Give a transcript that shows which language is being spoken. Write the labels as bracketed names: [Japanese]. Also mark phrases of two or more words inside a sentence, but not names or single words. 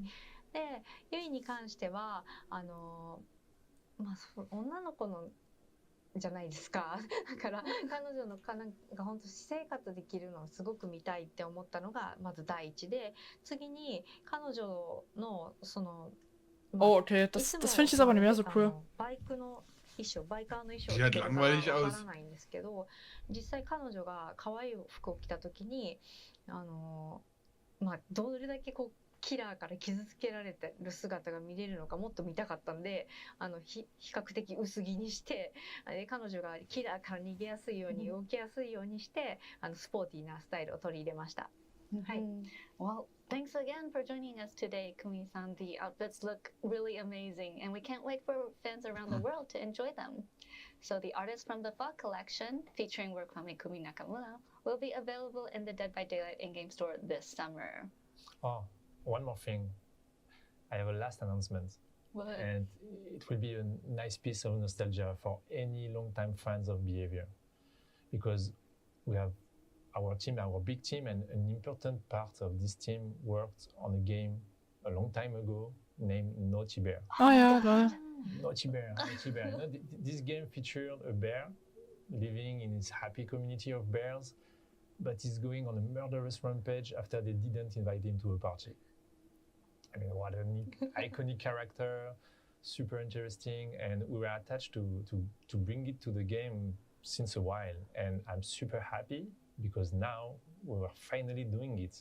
[Japanese] で、ユイに関しては女の子のじゃないですか。だから彼女のが本当私生活できるのをすごく見たいって思ったのがまず第一で、次に彼女のその [German] Oh, okay, das finde ich jetzt aber nicht mehr so cool. [Japanese] バイカーの衣装って [German] Ja, langweilig [Japanese] わ [German] aus. [Japanese] からないんですけど、実際彼女が可愛い服を着た時にどれだけこうキラーから傷つけられてる姿が見れるのかもっと見たかったんで、比較的薄着にして、彼女がキラーから逃げやすいように動きやすいようにしてスポーティーなスタイルを取り入れました。はい。 [English] Well, thanks again for joining us today, Kumi-san. The outfits look really amazing, and we can't wait for fans around the world to enjoy them. So the artists from the Fog collection, featuring work from Ikumi Nakamura, will be available in the Dead by Daylight in-game store this summer. Oh, one more thing. I have a last announcement. What? And it will be a nice piece of nostalgia for any long-time fans of Behavior. Because we have our team, our big team, and an important part of this team worked on a game a long time ago named Naughty Bear. [German] Oh ja, geil. [English] Naughty Bear. You know, this game featured a bear living in his happy community of bears, but he's going on a murderous rampage after they didn't invite him to a party. I mean, what an iconic character, super interesting, and we were attached to bring it to the game since a while, and I'm super happy because now we are finally doing it.